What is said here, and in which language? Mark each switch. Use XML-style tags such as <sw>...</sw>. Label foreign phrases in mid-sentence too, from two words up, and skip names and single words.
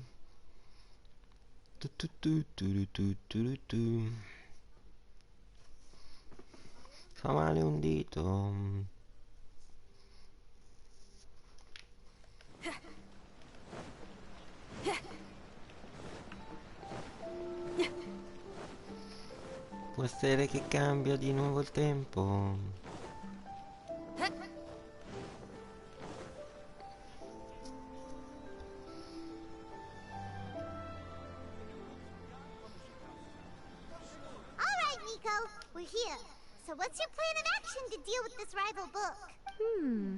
<it>Tu tu tu tu tu tu tu. Fa male un dito. Può essere che cambia di nuovo il tempo.</it> <en>We're here. So what's your plan of action to deal with this rival book?</en>